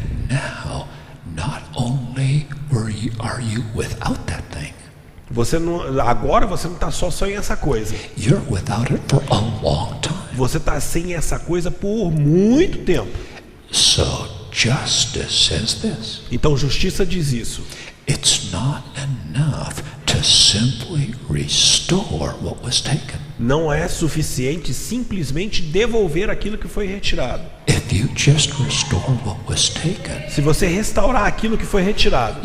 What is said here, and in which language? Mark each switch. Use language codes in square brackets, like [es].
[en] Now, not only are you without that thing, [pt] Agora você não está só sem essa coisa. [en] you're without it for a long time. [pt] Você está sem essa coisa por muito tempo. [en] So justice says this. [pt] Então justiça diz isso. [en] It's not enough to simply restore what was taken. [pt] Não é suficiente simplesmente devolver aquilo que foi retirado. [en] If you just restore what was taken, [pt] Se você restaurar aquilo que foi retirado,